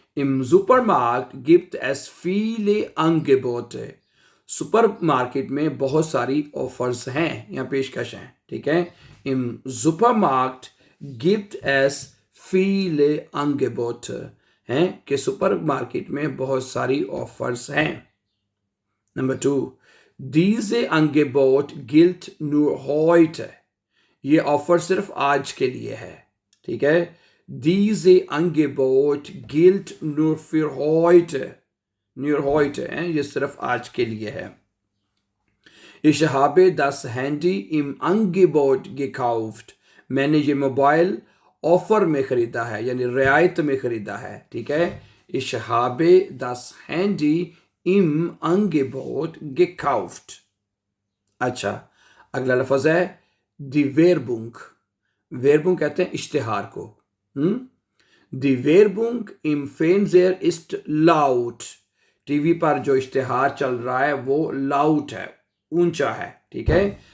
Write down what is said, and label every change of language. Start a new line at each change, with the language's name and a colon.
German: Im Supermarkt gibt es viele Angebote,
Hindi: supermarket में बहुत सारी ऑफर्स हैं या पेशकश हैं, ठीक है।
German: Im Supermarkt gibt es viele Angebote,
Hindi: हैं कि सुपरमार्केट में बहुत सारी ऑफर्स हैं।
German: नंबर 2, diese Angebot gilt nur heute,
Hindi: ये ऑफर सिर्फ आज के लिए है, ठीक है।
German: Diese Angebot gilt nur für heute, न्यूर heute
Hindi: है, ये सिर्फ आज के लिए है।
German: Ich habe das Handy im Angebot gekauft.
Hindi: मैंने ये मोबाइल ऑफर में खरीदा है, यानी रियायत में खरीदा है, ठीक है।
German: Ich habe das Handy im Angebot gekauft।
Hindi: अच्छा, अगला लफ्ज है die Werbung। Werbung कहते हैं इश्तिहार को।
German: Die Werbung im Fernseher ist laut।
Hindi: TV पर जो इश्तिहार चल रहा है वो लाउट है, ऊंचा है, ठीक है।